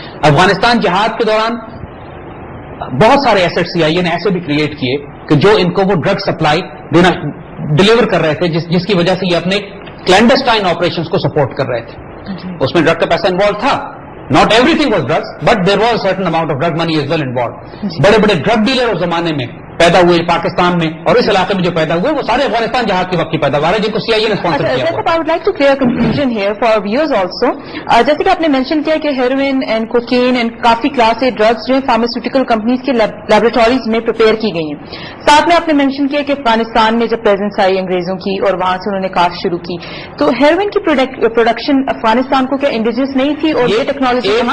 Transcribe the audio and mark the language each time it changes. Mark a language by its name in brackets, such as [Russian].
[Urdu] افغانستان جہاد کے دوران بہت سارے ایسٹ سی آئی اے نے ایسے بھی کریٹ کیے کہ جو ان کو وہ ڈرگ سپلائی دینا ڈلیور کر رہے تھے, جس کی وجہ سے یہ اپنے کلینڈسٹائن آپریشنز کو سپورٹ کر رہے تھے. اس میں ڈرگ کا پیسہ انوالو تھا, [English] Not everything was drugs, but there was certain amount of drug money as well involve. [Urdu] بڑے بڑے ڈرگ ڈیلر اس زمانے میں پیدا ہوئے پاکستان میں اور اس علاقے میں جو پیدا ہوئے وہ سارے افغانستان جہاد کے وقت کی پیداوار ہے جن کو CIA نے اسپانسر کیا ہوا. [English] I would like to clear a confusion here for our viewers also. [Urdu] جیسے کہ آپ نے مینشن کیا کہ heroine and cocaine and coffee class A drugs جو ہیں فارماسیوٹیکل کمپنیز کے لیبورٹریز میں پریپیئر کی گئی ہیں. ساتھ میں آپ نے مینشن کیا کہ افغانستان میں جب پریزنس آئی انگریزوں کی اور وہاں سے انہوں نے کاشت شروع کی تو ہیروئن کی پروڈکشن افغانستان کو کیا انڈیجنس نہیں تھی اور یہ ٹیکنالوجی